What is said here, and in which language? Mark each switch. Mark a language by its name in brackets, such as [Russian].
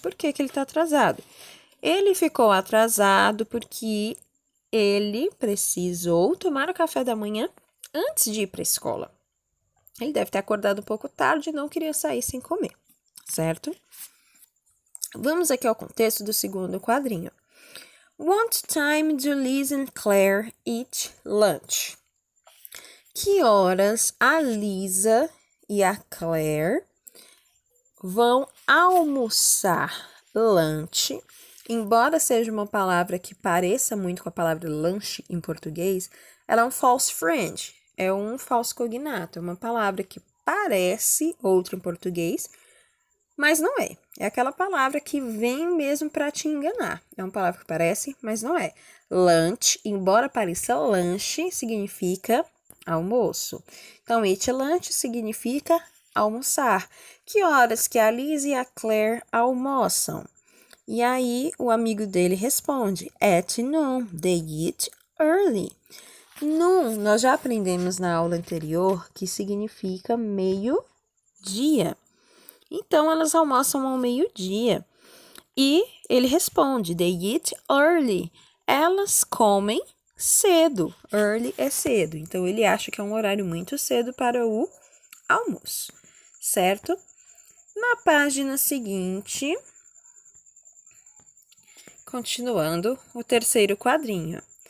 [Portuguese] Por que ele está atrasado? Ele ficou atrasado porque ele precisou tomar o café da manhã antes de ir para a escola. Ele deve ter acordado um pouco tarde e não queria sair sem comer, certo? Vamos aqui ao contexto do segundo quadrinho. [English] What time do Liz and Claire eat lunch? [Portuguese] Que horas a Lisa e a Claire vão almoçar lanche? Embora seja uma palavra que pareça muito com a palavra lanche em português, ela é um false friend, é um falso cognato, é uma palavra que parece outra em português, mas não é. É aquela palavra que vem mesmo para te enganar. É uma palavra que parece, mas não é. Lunch, embora pareça lanche, significa almoço. Então, eat lunch significa almoçar. Que horas que a Liz e a Claire almoçam? E aí, o amigo dele responde, [English] at noon, they eat early. [Portuguese] Noon, nós já aprendemos na aula anterior que significa meio-dia. Então, elas almoçam ao meio-dia. E ele responde, [English] they eat early. [Portuguese] Elas comem cedo. Early é cedo. Então, ele acha que é um horário muito cedo para o almoço, certo? Na página seguinte, continuando, o terceiro quadrinho.